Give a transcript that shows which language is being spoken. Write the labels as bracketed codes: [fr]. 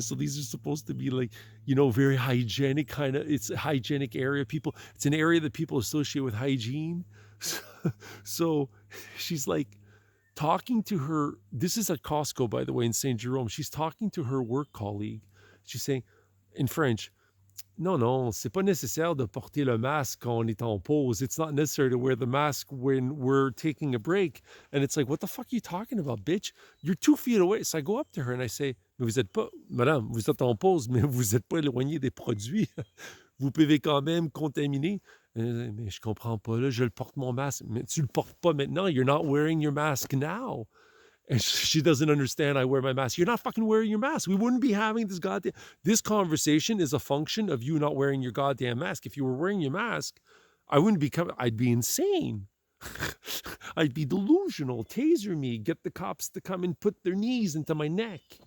[en] So these are supposed to be like, very hygienic it's a hygienic area. It's an area that people associate with hygiene. So she's like talking to her. This is at Costco, by the way, in St. Jerome. She's talking to her work colleague. She's saying in French, [fr] non, c'est pas nécessaire de porter le masque quand on est en pause. [en] It's not necessary to wear the mask when we're taking a break. And it's like, what the fuck are you talking about, bitch? You're 2 feet away. So I go up to her and I say, [fr] mais vous êtes pas, madame, vous êtes en pause, mais vous êtes pas éloigné des produits. Vous pouvez quand même contaminer. Mais je comprends pas, là, je le porte mon masque. Mais tu le portes pas maintenant. [en] You're not wearing your mask now. And she doesn't understand I wear my mask. You're not fucking wearing your mask. We wouldn't be having this conversation is a function of you not wearing your goddamn mask. If you were wearing your mask, I'd be insane. I'd be delusional. Taser me, get the cops to come and put their knees into my neck.